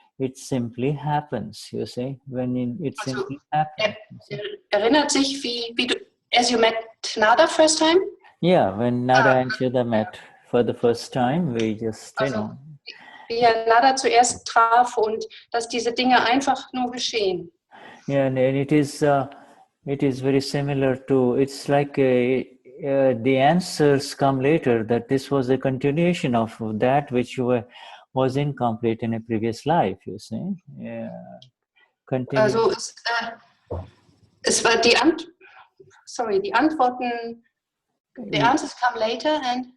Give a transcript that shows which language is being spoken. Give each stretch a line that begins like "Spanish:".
English: It simply happens, you see, it simply happens.
German: Erinnert sich, wie du,
English: as you met Nada first time? Yeah, when Nada and Shuddha met for the first time, we just,
German: Wie er Nada zuerst traf und dass diese Dinge einfach nur geschehen.
English: Yeah, and it is very similar to, it's like the answers come later, that this was a continuation of that which was incomplete in a previous life, you see. Yeah.
German: Also es war die Antworten,
English: the answers come later and...